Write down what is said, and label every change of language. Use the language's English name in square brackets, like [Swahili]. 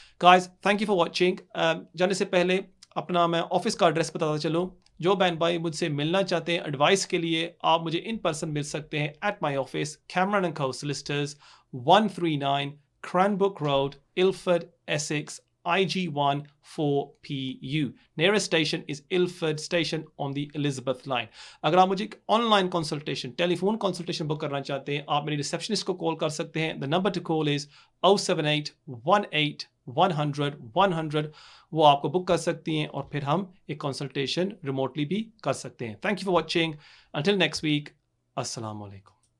[English] Guys, thank you for watching. [Hindi] जाने से पहले अपना मैं ऑफिस का एड्रेस बताता चलूँ। जो बहन भाई मुझसे मिलना चाहते हैं एडवाइस के लिए, आप मुझे [English] in person मिल सकते हैं एट माई ऑफिस, [Hindi] Cameron and को solicitors, 139 Cranbrook Road, Ilford, Essex, IG1 4PU. [English] Nearest station is Ilford Station on the Elizabeth line. [Hindi] अगर आप मुझे online consultation, telephone consultation book करना चाहते हैं, आप मेरी रिसेप्शनिस्ट को कॉल कर सकते हैं। [English] The number to call is 07818100100। [Hindi] वो आपको बुक कर सकती हैं और फिर हम एक कंसल्टेशन रिमोटली भी कर सकते हैं। [English] Thank you for watching. Until next week, [Hindi] अस्सलाम वालेकुम।